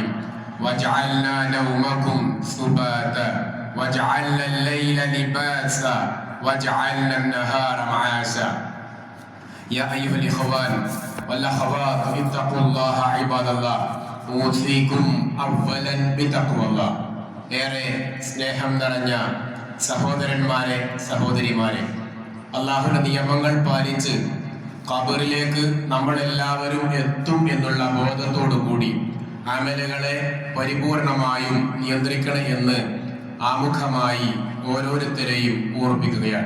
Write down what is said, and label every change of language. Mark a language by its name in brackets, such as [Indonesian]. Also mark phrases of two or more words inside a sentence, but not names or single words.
[Arabic] وجعلنا نومكم سباتا وجعلنا الليل لباسا وجعلنا النهار معاشا. يا أيها الإخوان والأخوات اتقوا الله عباد الله. أوصيكم أولا بتقوى الله. [Malayalam] ഏറെ സ്നേഹം നിറഞ്ഞ സഹോദരന്മാരെ സഹോദരിമാരെ, അള്ളാഹുവിന്റെ നിയമങ്ങൾ പാലിച്ച് ഖബറിലേക്ക് നമ്മളെല്ലാവരും എത്തും എന്നുള്ള ബോധത്തോടു കൂടി അമലുകളെ പരിപൂർണമായും നിയന്ത്രിക്കണം എന്ന് ആമുഖമായി ഓരോരുത്തരെയും ഓർമ്മിപ്പിക്കുകയാണ്.